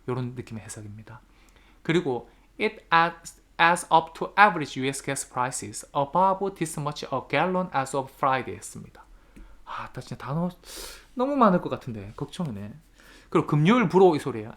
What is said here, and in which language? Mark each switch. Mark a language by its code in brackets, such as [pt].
[ko] 이런 느낌의 해석입니다. 그리고 [en] it adds up to average US gas prices above this much a gallon as of Friday [ko] 했습니다. 아, 나 진짜 단어 너무 많을 것 같은데 걱정이네. 그리고 금요일 불어 이 소리예요.